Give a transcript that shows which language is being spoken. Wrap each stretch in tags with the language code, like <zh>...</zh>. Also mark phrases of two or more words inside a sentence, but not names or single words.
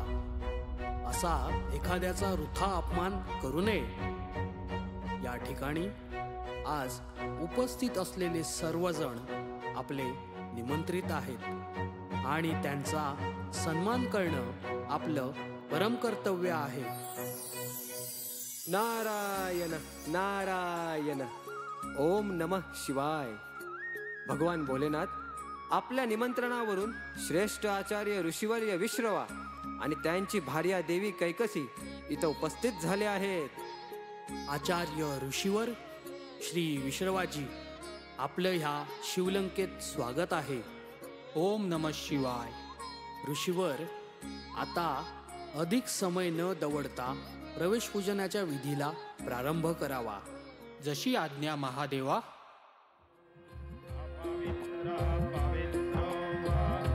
<mr>असा एखाद्याचा वृथा अपमान करू नये. या ठिकाणी आज उपस्थित असलेले सर्वजण आपले निमंत्रित आहेत आणि त्यांचा सन्मान करणं आपलं परम कर्तव्य आहे. नारायण नारायण.</mr> <sa>ओम नमः शिवाय.</sa> <mr>भगवान भोलेनाथ आपल्या निमंत्रणावरून श्रेष्ठ आचार्य ऋषीवर्य विश्रवा आणि त्यांची भार्या देवी कैकसी इथं उपस्थित झाले आहेत. आचार्य ऋषीवर, श्री विश्रवाजी, आपलं ह्या शिवलंकेत स्वागत आहे.</mr> <sa>ओम नमः शिवाय.</sa> <mr>ऋषीवर, आता अधिक समय न दवडता प्रवेश पूजनाच्या विधीला प्रारंभ करावा. जशी आज्ञा महादेवा.</mr>